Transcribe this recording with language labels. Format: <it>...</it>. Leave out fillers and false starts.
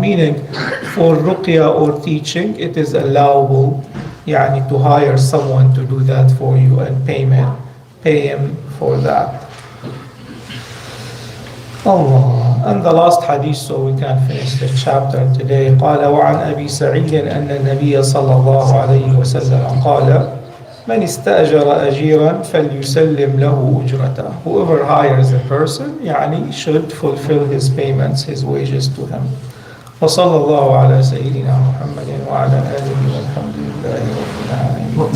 <en>Meaning, for ruqya or teaching, it is allowable yani, to hire someone to do that for you and pay him for that. Allah. And the last hadith, so we can finish the chapter today.</en> <ar>قال وعن أبي سعيد أن النبي صلى الله عليه وسلم قال من استأجر أجيرا فليسلم له أجرته.</ar> <en>Whoever hires a person, يعني should fulfill his payments, his wages to him.</en> <ar>وصلى الله على سيدنا محمد وعلى آله والحمد لله رب العالمين.</ar>